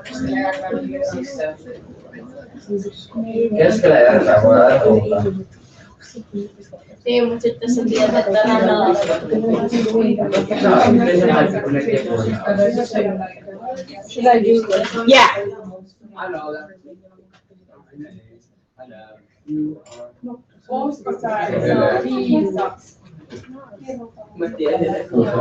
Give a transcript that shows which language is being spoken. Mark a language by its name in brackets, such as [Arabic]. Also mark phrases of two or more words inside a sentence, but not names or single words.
[Spanish] ¿Quieres que le dé la bola de boca? [Finnish] Niin, mutta sitten sä tiedät, että rannalla [English] Should I do this? Yeah. I know that. I know. You are. [Finnish] Olisiko sä viisas? Mä tiedän, että